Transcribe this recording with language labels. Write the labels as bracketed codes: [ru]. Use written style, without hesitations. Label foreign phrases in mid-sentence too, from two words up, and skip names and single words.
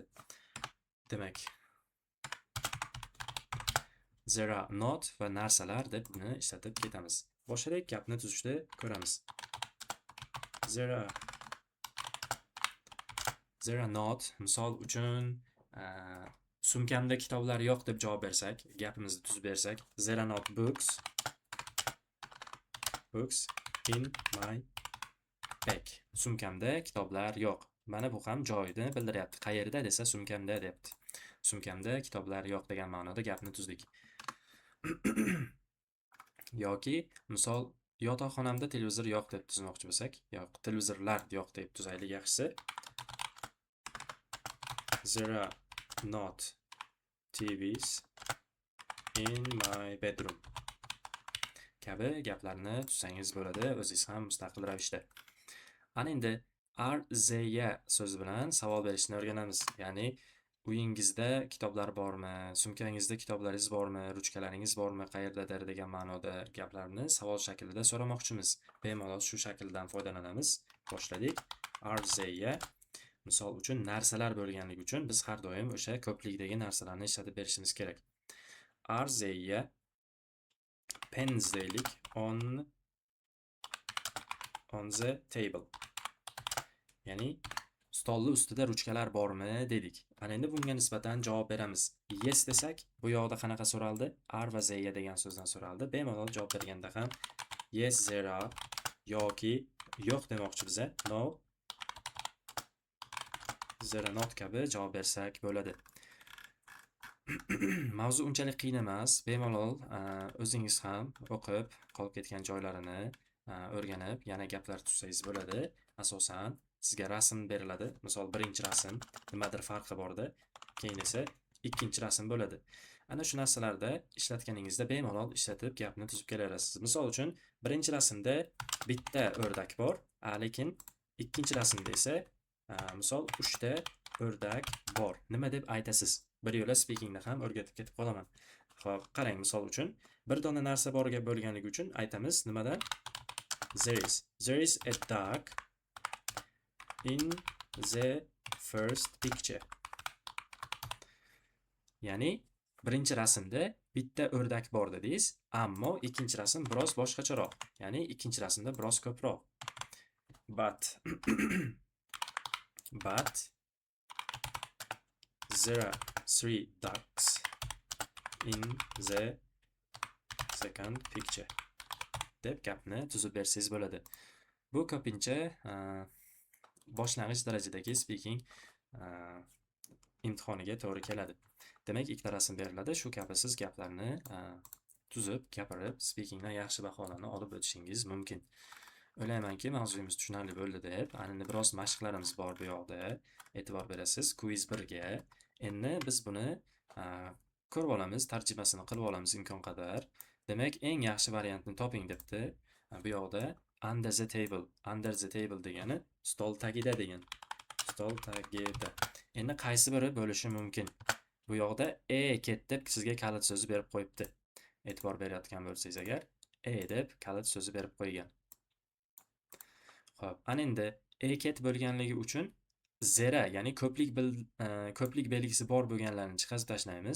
[uz] Demak, [en] zera not [uz] va narsalar deb buni ishlatib ketamiz. Boshladik, gapni tuzishda ko'ramiz. [en] Zera not, [uz] misol uchun sumkamda kitoblar yo'q deb javob bersak, gapimizni tuzib bersak, [en] zera not books in my bag. [uz] Sumkamda kitoblar yo'q. Mana bu ham joyini bildiryapti. Qayerda desa sumkamda deyapti. Sumkamda kitoblar yo'q degan ma'noda gapni tuzdik. Yoki misol yotoqxonamda televizor yo'q deb tuzmoqchi bo'lsak, yo'q, televizorlar yo'q deb tuzaylik yaxshisi. [en] There are not TVs in my bedroom. [uz] Kabi gaplarni tuzsangiz bo'ladi, o'zingiz ham mustaqil ravishda. Ana endi [en] are there [uz] so'zi bilan savol berishni o'rganamiz. Ya'ni uyingizda kitoblar bormi, sumkangizda kitoblaringiz bormi, ruchkalaringiz bormi, qayerdadir degan ma'noda gaplarni savol shaklida so'ramoqchimiz. Bemalol shu shakldan foydalanamiz. Boshladik. [en] Are there. [uz] Misol uchun narsalar bo'lganligi uchun biz har doim o'sha ko'plikdagi narsalarni ishlatib berishimiz kerak. [en] Are there pens deylik on the table. [uz] Ya'ni stolni ustida ruchkalar bormi dedik. Ana endi bunga nisbatan javob beramiz. Yes desak, bu yoqda qanaqa so'raldi? Are va there degan so'zdan so'raldi. Bemalol javob berganda ham [en] yes there are [uz] yoki yo'q demoqchi biza. [en] No, zera not [uz] kabi javob bersak bo'ladi. Mavzu unchalik qiyin emas. Bemalol o'zingiz ham o'qib qolib ketgan joylarini o'rganib, yana gaplar tuzsangiz bo'ladi. Asosan sizga rasm beriladi. Misol, birinchi rasm nimadir farqi borda, keyin esa ikkinchi rasm bo'ladi. Ana shu narsalarda ishlatganingizda bemalol ishlatib gapni tuzib kelaverasiz. Misol uchun, birinchi rasmda bitta o'rdak bor, lekin ikkinchi rasmda esa misol 3 ta o'rdak bor. Nima deb aytasiz? Bir yo'la speakingda ham o'rgatib ketib qolaman. Xo'p, qarang, misol uchun bir dona narsa borga bo'lganligi uchun aytamiz nimadan? [en] There is a duck in the first picture. [uz] Ya'ni birinchi rasmda bitta o'rdak bor dedingiz, ammo ikkinchi rasm biroz boshqacharoq. Ya'ni ikkinchi rasmda biroz ko'proq. [en] But there are 3 ducks in the second picture [uz] deb gapni tuzib bersangiz bo'ladi. Bu ko'pincha boshlang'ich darajadagi speaking imtihoniga to'g'ri keladi. Demak, ikkita rasm beriladi. Shu kabi siz gaplarni tuzib, gapirib, speakingdan yaxshi baholarni olib o'tishingiz mumkin. O'ylaymanki, mavzuyimiz tushunarli bo'ldi deb, endi biroz mashqlarimiz bor bu yoqda. E'tibor berasiz quiz 1 ga. Endi biz buni ko'rib olamiz, tarjimasini qilib olamiz imkon qadar. Demak, eng yaxshi variantni toping debdi. Bu yoqda [en] under the table [uz] degani stol tagida degan. Stol tagida. Endi qaysi biri bo'lishi mumkin? Bu yoqda ket deb sizga kalit so'zi berib qo'yibdi. E'tibor berayotgan bo'lsangiz agar, deb kalit so'zi berib qo'ygan. Xo'p, ana endi ket bo'lganligi uchun zera, ya'ni ko'plik belgisi bor bo'lganlarni chiqarib tashlaymiz.